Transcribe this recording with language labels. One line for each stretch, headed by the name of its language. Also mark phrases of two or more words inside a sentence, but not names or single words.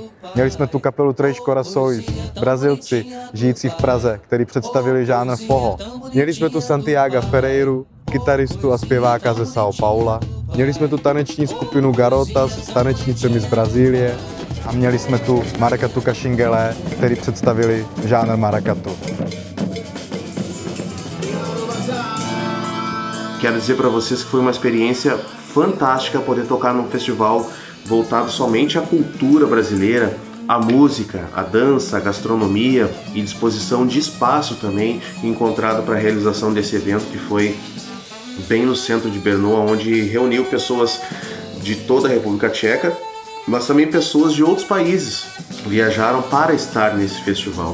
Czech: Měli jsme tu kapelu Três Corações, Brazilci žijící v Praze, který představili žánr foho. Měli jsme tu Santiaga Ferreiru, kytaristu a zpěváka ze São Paula. Měli jsme tu taneční skupinu Garotas s tanečnicemi z Brazílie a měli jsme tu Maracatu Caxinguelé, který představili žánr maracatu.
Portuguese: Quero dizer para vocês que foi uma experiência fantástica poder tocar num festival voltado somente à cultura brasileira, a música, a dança, a gastronomia e disposição de espaço também encontrado para a realização desse evento que foi bem no centro de Brno, onde reuniu pessoas de toda a República Tcheca, mas também pessoas de outros países viajaram para estar nesse festival.